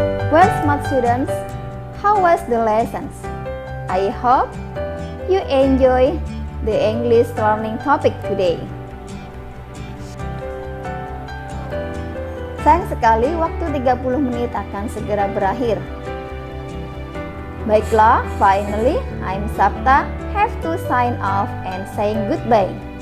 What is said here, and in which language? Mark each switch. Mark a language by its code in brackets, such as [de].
[en] Well, smart students, how was the lessons? I hope you enjoy the English learning topic today. [id] Sayang sekali waktu 30 menit akan segera berakhir. Baiklah, [en] finally I'm Sapta have to sign off and saying goodbye.